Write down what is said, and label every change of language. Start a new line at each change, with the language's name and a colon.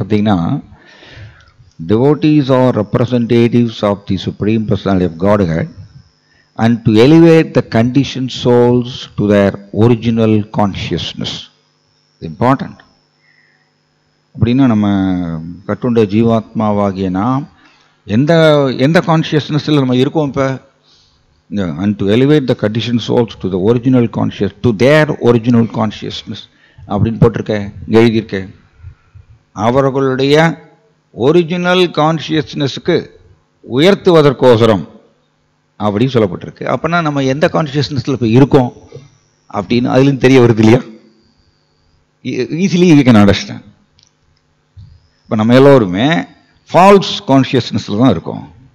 Tamil: பார்த்தீங்கன்னா,
English: devotees are representatives of the Supreme Personality of Godhead and to elevate the conditioned souls to their original consciousness. Important.
Tamil: அப்படின்னா நம்ம கட்டுண்ட ஜீவாத்மாவாகிய நாம் எந்த எந்த கான்ஷியஸ்னஸில் நம்ம இருக்கோம் இப்போ?
English: and to elevate the conditioned souls to the original conscious, to their original consciousness
Tamil: அப்படின்னு போட்டிருக்கேன், எழுதியிருக்கேன். அவர்களுடைய ஒரிஜினல் கான்ஷியஸ்னஸுக்கு உயர்த்துவதற்கோசரம் அப்படின்னு சொல்லப்பட்டிருக்கு. அப்போனா நம்ம எந்த கான்ஷியஸ்னஸில் இப்போ இருக்கோம் அப்படின்னு அதுலேருந்து தெரிய வருது இல்லையா?
English: Easily you can understand.
Tamil: இப்போ நம்ம எல்லோருமே ஃபால்ஸ் கான்ஷியஸ்னஸில் தான் இருக்கோம்.